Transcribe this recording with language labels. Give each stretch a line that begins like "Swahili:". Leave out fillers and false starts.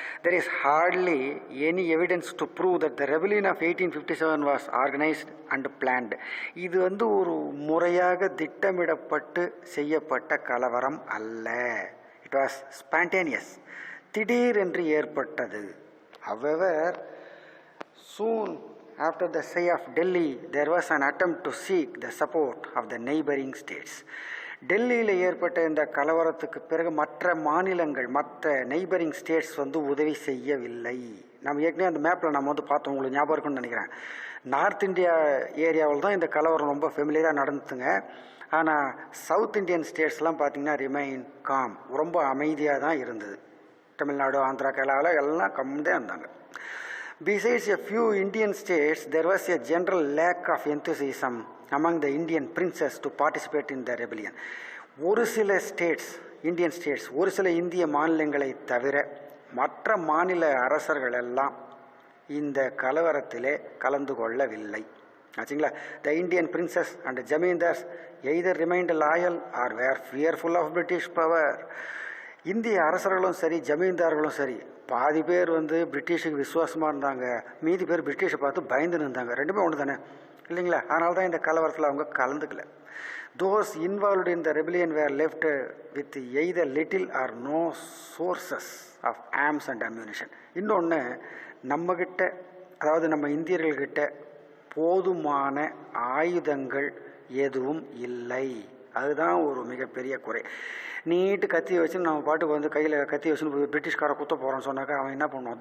English: there is hardly any evidence to prove that the rebellion of 1857 was organized and planned.
Tamil: இது ஒரு முறையாக திட்டமிடப்பட்டு செய்யப்பட்ட கலவரம் அல்ல.
English: it was spontaneous,
Tamil: திடீரென்று ஏற்பட்டது.
English: however soon after the siege of Delhi, there was an attempt to seek the support of the neighboring states.
Tamil: டெல்லியில் ஏற்பட்ட இந்த கலவரத்துக்கு பிறகு மற்ற மாநிலங்கள், மற்ற நெய்பரிங் ஸ்டேட்ஸ் உதவி செய்யவில்லை. நம்ம ஏற்கனவே அந்த மேப்பில் நம்ம பார்த்தோம், உங்களுக்கு ஞாபகம் இருக்குன்னு நினைக்கிறேன். நார்த் இந்தியா ஏரியாவில் தான் இந்த கலவரம் ரொம்ப ஃபெமிலியராக நடந்துங்க. ஆனால் சவுத் இந்தியன் ஸ்டேட்ஸ்லாம் பார்த்திங்கன்னா
English: remain calm,
Tamil: ரொம்ப அமைதியாக தான் இருந்தது. தமிழ்நாடு, ஆந்திரா, கேரளாவில் எல்லாம் கம்மியாக இருந்தாங்க.
English: Besides a few Indian states, there was a general lack of enthusiasm among the Indian princes to participate in the rebellion.
Tamil: ஒரு சில ஸ்டேட்ஸ், இந்தியன் ஸ்டேட்ஸ், ஒரு சில இந்திய மாநிலங்களை தவிர மற்ற மாநில அரசர்கள் எல்லாம் இந்த கலவரத்திலே கலந்து கொள்ளவில்லை. ஆச்சுங்களா?
English: The Indian princes and zamindars either remained loyal or were fearful of British power.
Tamil: இந்திய அரசர்களும் சரி, ஜமீன்தார்களும் சரி, பாதி பேர் பிரிட்டிஷுக்கு விசுவாசமாக இருந்தாங்க, மீதி பேர் பிரிட்டிஷை பார்த்து பயந்து இருந்தாங்க. ரெண்டுமே ஒன்று தானே, இல்லைங்களா? அதனால தான் இந்த கலவரத்தில் அவங்க கலந்துக்கல.
English: Those involved in the rebellion were left with either little or no sources of arms and ammunition.
Tamil: இன்னொன்று, நம்மக்கிட்ட, அதாவது நம்ம இந்தியர்கள்கிட்ட போதுமான ஆயுதங்கள் எதுவும் இல்லை. அதுதான் ஒரு மிகப்பெரிய குறை. நீட்டு கத்தி வச்சு நம்ம பாட்டுக்கு கையில் கத்தி வச்சுன்னு பிரிட்டிஷ்காரை குத்த போகிறோன்னு சொன்னாக்கா அவன் என்ன பண்ணுவான்?